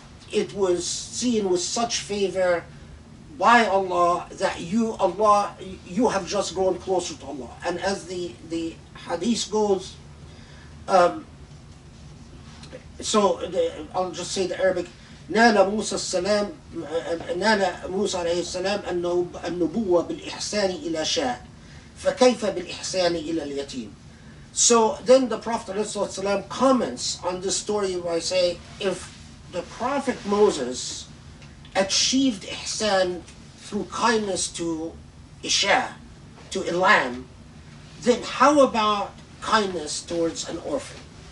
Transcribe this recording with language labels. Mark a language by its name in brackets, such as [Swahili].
[English] It was seen with such favor by Allah that you have just grown closer to Allah. And as the hadith goes, I'll just say the Arabic. [Arabic] نال موسى عليه السلام النبوة بالإحسان إلى شاة فكيف بالإحسان إلى اليتيم. [English] So then the Prophet ﷺ comments on this story by saying, if the Prophet Moses achieved ihsan through kindness to Isha, to a lamb, then how about kindness towards an orphan?